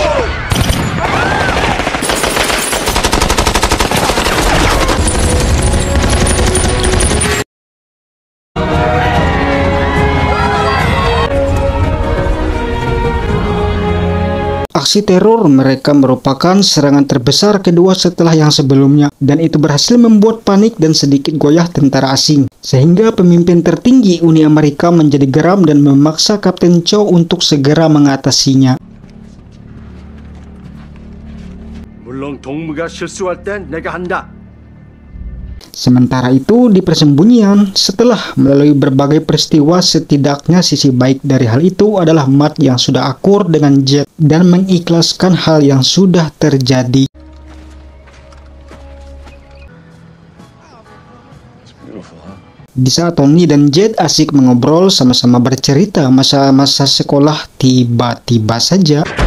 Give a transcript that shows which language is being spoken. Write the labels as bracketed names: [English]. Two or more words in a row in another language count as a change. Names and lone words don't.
[Indonesian] Aksi teror mereka merupakan serangan terbesar kedua setelah yang sebelumnya, dan itu berhasil membuat panik dan sedikit goyah tentara asing, sehingga pemimpin tertinggi Uni Amerika menjadi geram dan memaksa Kapten Cho untuk segera mengatasinya. [Korean] 물론 동무가 실수할 땐 내가 한다. [Indonesian] Sementara itu, di persembunyian, setelah melalui berbagai peristiwa, setidaknya sisi baik dari hal itu adalah Matt yang sudah akur dengan Jet dan mengikhlaskan hal yang sudah terjadi. Di saat Tony dan Jet asik mengobrol sama-sama bercerita masa-masa sekolah, tiba-tiba saja